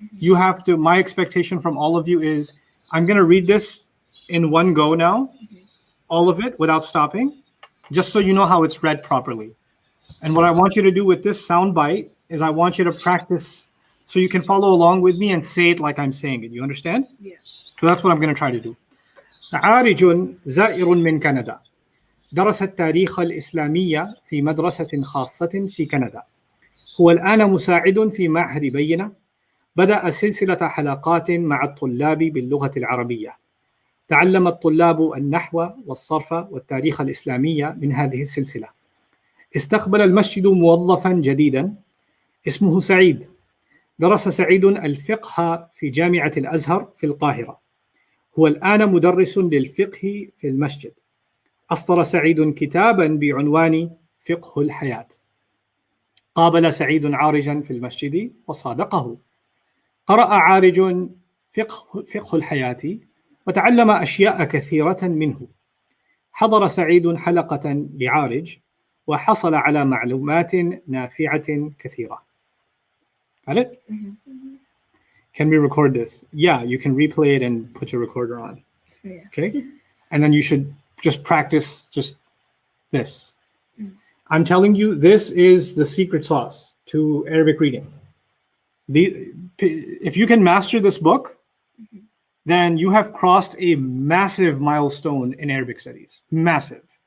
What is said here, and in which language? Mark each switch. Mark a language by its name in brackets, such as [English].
[English] You have to, my expectation from all of you is I'm going to read this in one go now, all of it without stopping, just so you know how it's read properly. And what I want you to do with this sound bite is I want you to practice so you can follow along with me and say it like I'm saying it. You understand? Yes. So that's what I'm going to try to do. [Arabic] عارج زائر من كندا درس التاريخ الإسلامي في مدرسة خاصة في كندا. هو الآن مساعد في معهد بينة. بدأ سلسلة حلقات مع الطلاب باللغة العربية. تعلم الطلاب النحو والصرف والتاريخ الإسلامي من هذه السلسلة. استقبل المسجد موظفا جديدا اسمه سعيد. درس سعيد الفقه في جامعة الأزهر في القاهرة. هو الآن مدرس للفقه في المسجد. أصدر سعيد كتابا بعنوان فقه الحياة. قابل سعيد عارجا في المسجد وصادقه. قرأ عارج فقه الحياة وتعلم أشياء كثيرة منه. حضر سعيد حلقة لعارج وحصل على معلومات نافعة كثيرة. [English] Got it? Can we record this? Yeah, you can replay it and put your recorder on. Yeah. Okay? And then you should just practice just this. I'm telling you, this is the secret sauce to Arabic reading. If you can master this book, then you have crossed a massive milestone in Arabic studies. Massive.